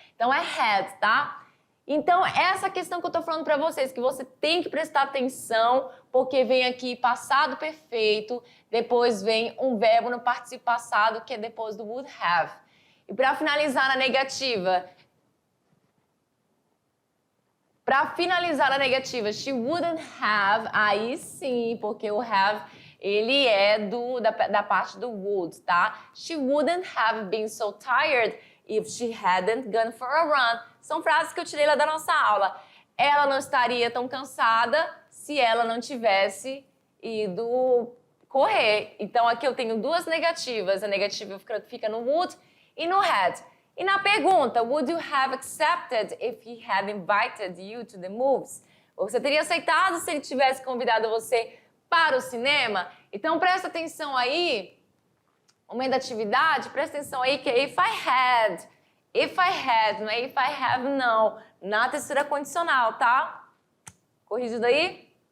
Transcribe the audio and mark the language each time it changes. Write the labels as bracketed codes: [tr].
[pt] Então é had, tá? Então, essa questão que eu tô falando pra vocês, que você tem que prestar atenção, porque vem aqui passado perfeito, depois vem um verbo no particípio passado, que é depois do would have. E pra finalizar na negativa... Para finalizar a negativa, [en] she wouldn't have, [pt] aí sim, porque o have, ele é da parte do would, tá? [en] She wouldn't have been so tired if she hadn't gone for a run. [pt] São frases que eu tirei lá da nossa aula. Ela não estaria tão cansada se ela não tivesse e do correr. Então, aqui eu tenho duas negativas. A negativa fica no would e no had. E na pergunta, [en] would you have accepted if he had invited you to the movies? [pt] Você teria aceitado se ele tivesse convidado você para o cinema? Então, presta atenção aí, uma da atividade, presta atenção aí que é [en] if I had. If I had, não é if I have, não. [pt] Na terceira condicional, tá? Corrigido aí?